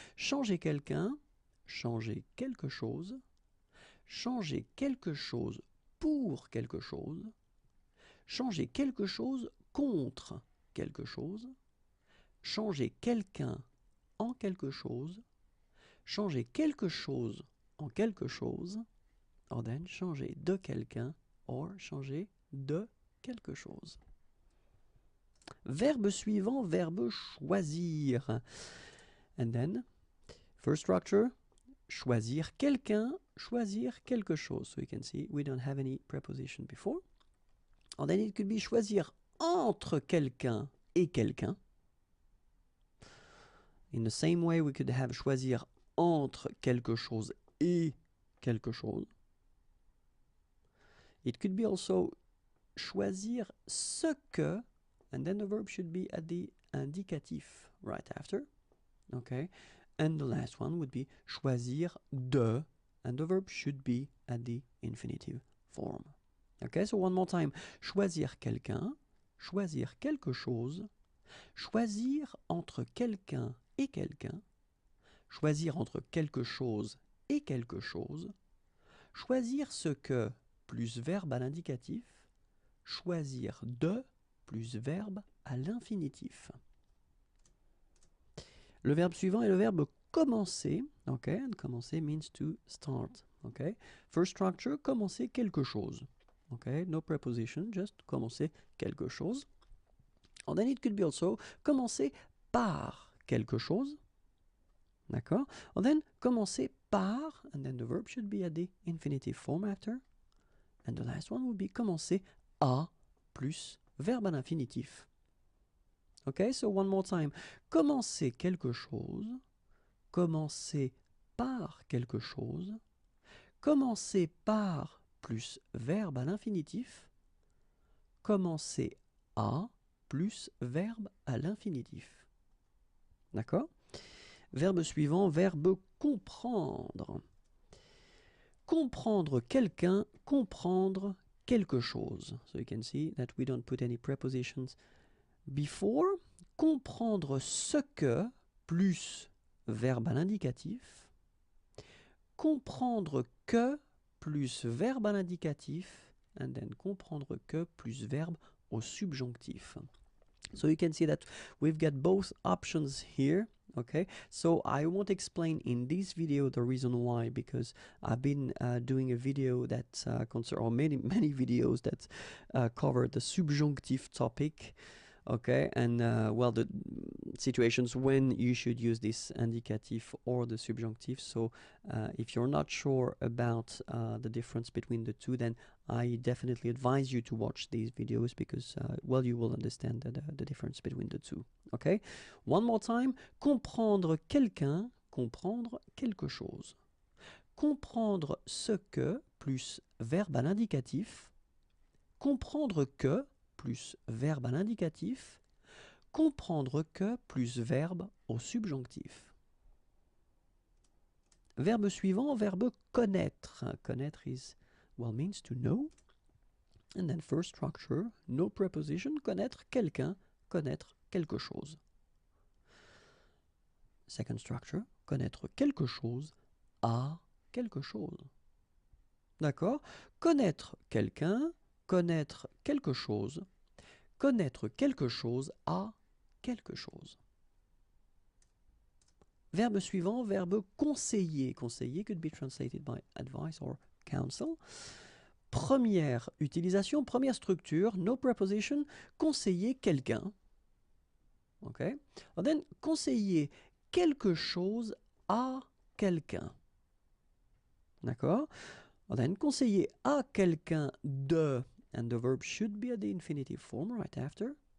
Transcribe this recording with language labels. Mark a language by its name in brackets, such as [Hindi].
[French] Changer quelqu'un, changer quelque chose, changer quelque chose pour quelque chose, changer quelque chose contre quelque chose, changer quelqu'un en quelque chose, changer quelque chose en quelque chose, [English] or then [French] changer de quelqu'un or changer de quelque chose. Verbe suivant, verbe choisir. [English] And then, first structure, [French] choisir quelqu'un, choisir quelque chose. [English] So you can see we don't have any preposition before. And then it could be [French] choisir entre quelqu'un et quelqu'un. [English] In the same way, we could have [French] choisir entre quelque chose et quelque chose. [English] It could be also [French] choisir ce que, [English] and then the verb should be at the indicatif right after. Okay, and the last one would be [French] choisir de, [English] and the verb should be at the infinitive form. Okay, so one more time. [French] Choisir quelqu'un, choisir quelque chose, choisir entre quelqu'un et quelqu'un, choisir entre quelque chose et quelque chose, choisir ce que plus verbe à l'indicatif, choisir de plus verbe à l'infinitif. Le verbe suivant est le verbe commencer. [English] Ok, and commencer means to start. Ok, first structure, [French] commencer quelque chose. [English] Ok, no preposition, just commencer quelque chose. And then it could be also [French] commencer par quelque chose. D'accord? [English] And then [French] commencer par, [English] and then the verb should be at the infinitive form after. And the last one would be [French] commencer à plus verbe à l'infinitif. [English] Okay, so one more time. [French] Commencer quelque chose, commencer par quelque chose, commencer par plus verbe à l'infinitif, commencer à plus verbe à l'infinitif. D'accord? Verbe suivant, verbe comprendre. Comprendre quelqu'un, comprendre quelque chose. [English] So you can see that we don't put any prepositions before. [French] Comprendre ce que plus verbe à l'indicatif. Comprendre que plus verbe à l'indicatif. [English] And then [French] comprendre que plus verbe au subjonctif. [English] So you can see that we've got both options here. Okay, so I won't explain in this video the reason why, because I've been doing a video that or many videos that cover the subjunctive topic. Okay, and well, the situations when you should use this indicative or the subjunctive. So if you're not sure about the difference between the two, then I definitely advise you to watch these videos, because well, you will understand the difference between the two. Okay, one more time. [French] Comprendre quelqu'un, comprendre quelque chose. Comprendre ce que plus verbe à l'indicatif. Comprendre que plus verbe à l'indicatif. Comprendre que plus verbe au subjonctif. Verbe suivant, verbe connaître. [English] Connaître is, well, means to know. And then first structure, no preposition, [French] connaître quelqu'un, connaître quelque chose. [English] Second structure, [French] connaître quelque chose à quelque chose. D'accord? Connaître quelqu'un, connaître quelque chose, connaître quelque chose à quelque chose. Verbe suivant, verbe conseiller. Conseiller could be translated by advice or counsel. Première utilisation, première structure, [English] no preposition, [French] conseiller quelqu'un. Ok? [English] And then, [French] conseiller quelque chose à quelqu'un. D'accord? [English] And then, [French] conseiller à quelqu'un de, [English] and the verb should be at the infinitive form right after.